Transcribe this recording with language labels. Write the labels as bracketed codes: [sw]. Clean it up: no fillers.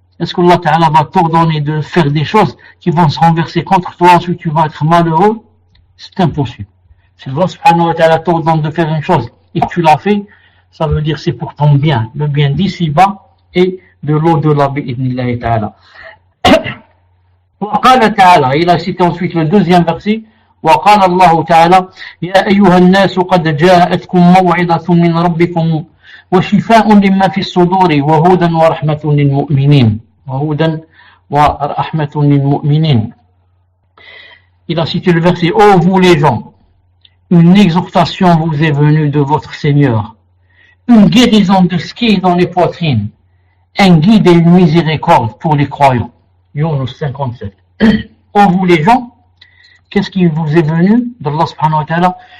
[fr] Est-ce que Allah Ta'ala va t'ordonner de faire des choses qui vont se renverser contre toi, ensuite tu vas être malheureux? C'est impossible. Si Allah Subhanahu wa Ta'ala t'ordonne de faire une chose et que tu l'as fait, ça veut dire c'est pour ton bien, le bien d'ici-bas et de l'au-delà, bi'idnillahi ta'ala. [ar] وقال تعالى, [fr] il a cité ensuite le deuxième verset, [ar] وقال الله تعالى يا أيها الناس قد جاءتكم موعظة من ربكم وشفاء لما في الصدور وهدى ورحمة للمؤمنين وهدى ورحمة للمؤمنين. [fr] Il a cité le verset, ô vous les gens, une exhortation vous est venue de votre Seigneur, une guérison de ce qui est dans les poitrines, un guide et une miséricorde pour les croyants. Yunus 57. Ô vous les gens, qu'est-ce qui vous est venu d'Allah subhanahu wa ta'ala?